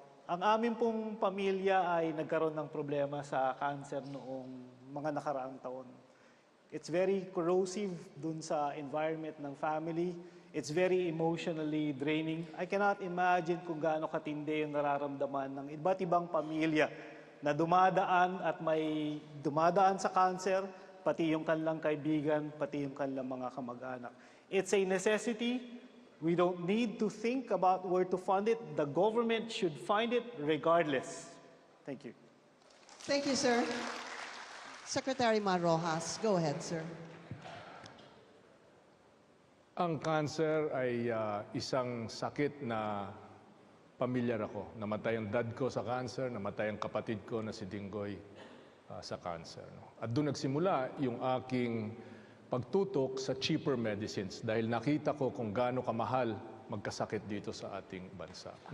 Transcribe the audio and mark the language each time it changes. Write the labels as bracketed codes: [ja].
[tl] Ang amin pong pamilya ay nagkaroon ng problema sa cancer noong mga nakaraang taon. [en] It's very corrosive dun sa environment ng family. It's very emotionally draining. I cannot imagine [tl] kung gaano katindi yung nararamdaman ng iba't ibang pamilya na dumadaan at may dumadaan sa cancer, pati yung kanilang kaibigan, pati yung kanilang mga kamag-anak. [en] It's a necessity. We don't need to think about where to fund it. The government should find it regardless. Thank you. Thank you, sir. Secretary Mar Rojas, go ahead, sir. [tl] Ang cancer ay isang sakit na pamilyar ako. Namatay ang dad ko sa cancer, namatay ang kapatid ko na si Dinggoy sa cancer. No? At doon nagsimula yung aking pagtutok sa cheaper medicines dahil nakita ko kung gaano kamahal magkasakit dito sa ating bansa.